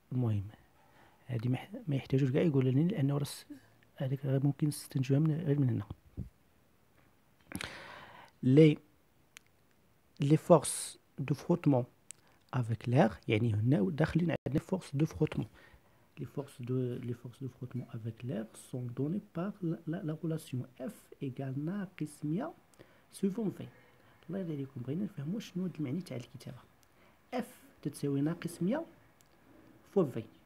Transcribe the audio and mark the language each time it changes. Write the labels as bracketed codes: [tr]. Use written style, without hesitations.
[ar] المهم هذه ما يحتاجوش كاع يقول لنا لانه راس هذيك ممكن نستنتجوها غير من هنا. [fr] les forces de frottement avec l'air. [ar] يعني هنا داخلين عندنا [fr] force de frottement. Les forces de frottement avec l'air sont données par la relation F égale ناقص 100 suivant V. [ar] الله يرضي عليكم بغينا نفهموا شنو هاد المعني تاع الكتابه. F تتساوي ناقص 100 فوا V.